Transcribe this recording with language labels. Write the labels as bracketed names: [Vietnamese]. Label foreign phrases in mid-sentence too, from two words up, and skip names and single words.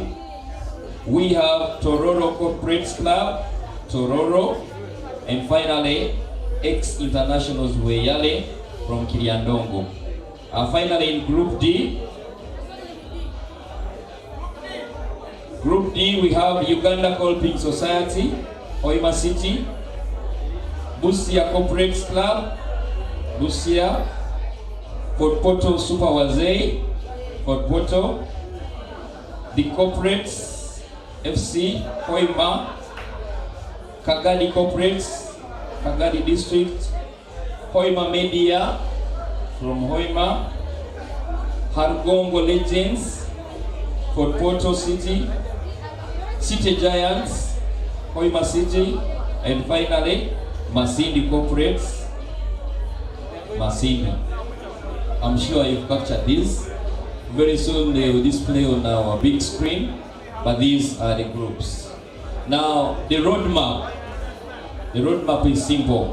[English] We have Tororo Corporate Club, Tororo. And finally, ex-internationals Weyale from Kiriandongo. Finally, in Group D, we have Uganda Colping Society, Hoima City, Busia Corporate Club, Busia, Fort Portal Super Wazei, Fort Portal, the Corporates FC, Hoima, Kagadi Corporates, Kagadi District, Hoima Media from Hoima, Hargongo Legends, Fort Portal City, City Giants, Hoima City, and finally, Masindi Corporates, Masindi. I'm sure you've captured this. Very soon they will display on our big screen, but these are the groups. Now, the roadmap is simple.